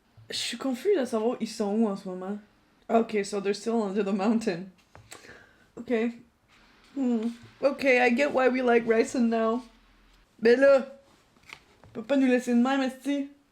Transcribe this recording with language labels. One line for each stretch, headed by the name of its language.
French: Je suis confuse à savoir ils sont où en ce moment.
English: Okay, so they're still under the mountain. Okay. Okay, I get why we like Ryson now.
French: Mais là, peut pas nous laisser de même, esti.